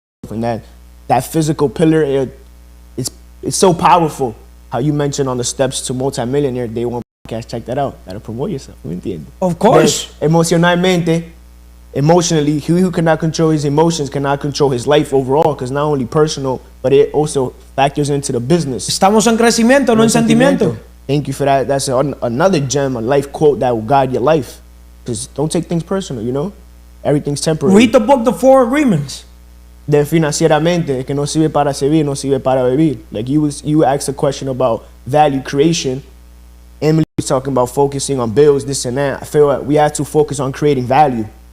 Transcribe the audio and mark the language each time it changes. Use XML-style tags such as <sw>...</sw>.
<en>And that physical pillar, it's so powerful. How you mentioned on the steps to multimillionaire day one podcast, check that out. Gotta promote yourself. Of course. But emotionally, he who cannot control his emotions cannot control his life overall, because not only personal, but it also factors into the business.</en> <es>Estamos en crecimiento, no en sentimiento.</es> <en>Thank you for that. That's another gem, a life quote that will guide your life. Because don't take things personal, Everything's temporary. Read the book, The Four Agreements.</en> <es>Then financieramente, que no sirve para servir, no sirve para vivir.</es> <en>Like you asked a question about value creation. Emily was talking about focusing on bills, this and that. I feel like we have to focus on creating value.</en>